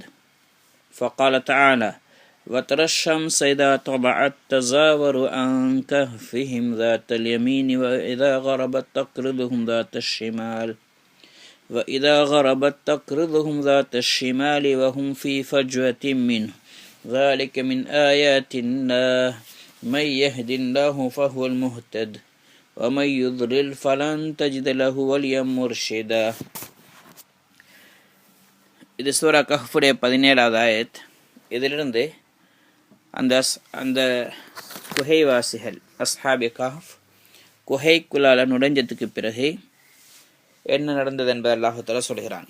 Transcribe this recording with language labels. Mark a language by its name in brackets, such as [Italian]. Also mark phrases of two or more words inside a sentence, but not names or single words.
[Arabic] فقال تعالى وترى الشمس إذا طلعت تزاور عن كهفهم ذات اليمين وإذا غربت تقرضهم ذات الشمال وهم في فجوة منه ذلك من آيات الله من يهد الله فهو المهتد ومن يضلل فلن تجد له وليا مرشدا. [Tamil] இது சூரா கஹ்ஃபுடைய 17வது ஆயத். இதிலிருந்து அந்த குகைவாசிகள் [Arabic] أصحاب كهف [Tamil] குகைக்குள்ளால நுழைஞ்சதுக்கு பிறகு என்ன நடந்தது என்பதை [Arabic] الله تعالى [Tamil] சொல்கிறான்.